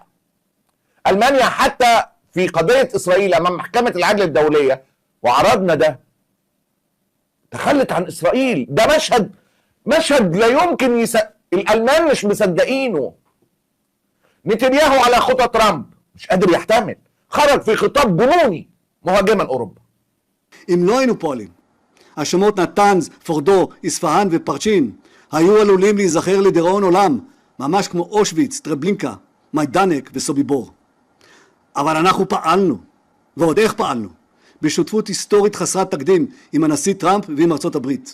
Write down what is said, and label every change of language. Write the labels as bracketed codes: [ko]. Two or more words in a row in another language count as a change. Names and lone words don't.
[ar] المانيا حتى في قضيه اسرائيل امام محكمه العدل الدوليه وعرضنا ده تخلت عن اسرائيل. ده مشهد لا يمكن الالمان مش مصدقينه. نتنياهو على خطى ترامب مش قادر يحتمل، خرج في خطاب جنوني مهاجما اوروبا. [he] אם לא היינו פועלים, השמות נתנז, פורדו, איספהאן ופרצ'ין היו עלולים להיזכר לדיראון עולם, ממש כמו אושוויץ, טרבלינקה, מיידנק וסוביבור. אבל אנחנו פעלנו, ועוד איך פעלנו, בשותפות היסטורית חסרת תקדים עם הנשיא טראמפ ועם ארצות הברית.